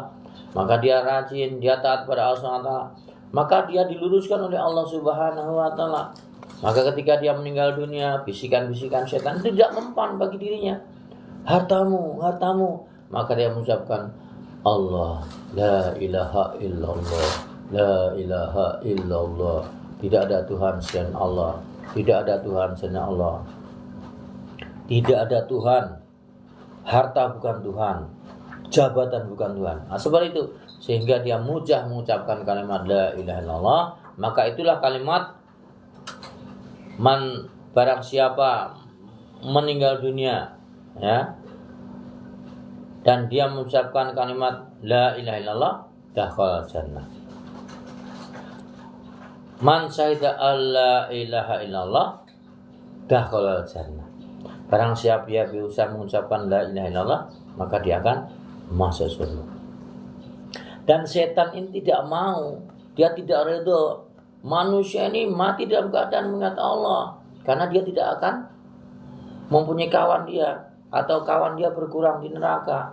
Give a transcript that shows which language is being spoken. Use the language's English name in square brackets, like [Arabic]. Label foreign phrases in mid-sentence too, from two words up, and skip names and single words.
[Indonesian] Maka dia rajin, dia taat pada Allah [Arabic] سبحانه وتعالى. [Indonesian] Maka dia diluruskan oleh Allah [Arabic] سبحانه وتعالى. [Indonesian] Maka ketika dia meninggal dunia, bisikan-bisikan setan tidak mempan bagi dirinya. Hartamu, hartamu. Maka dia mengucapkan Allah, [Arabic] لا إله إلا الله، لا إله إلا الله. [Indonesian] Tidak ada Tuhan selain Allah. Tidak ada Tuhan selain Allah. Tidak ada Tuhan. Harta bukan Tuhan. Jabatan bukan Tuhan. Nah, seperti itu. Sehingga dia mudah mengucapkan kalimat [Arabic] لا إله إلا الله. [Indonesian] Maka itulah kalimat barang siapa meninggal dunia, ya, dan dia mengucapkan kalimat [Arabic] لا إله إلا الله، دخل الجنة. من شهد أن لا إله إلا الله، دخل الجنة. [Indonesian] Barang siapa dia bisa mengucapkan [Arabic] لا إله إلا الله, [Indonesian] maka dia akan masuk surga. Dan setan ini tidak mau, dia tidak ridho manusia ini mati dalam keadaan mengingat Allah, karena dia tidak akan mempunyai kawan dia atau kawan dia berkurang di neraka.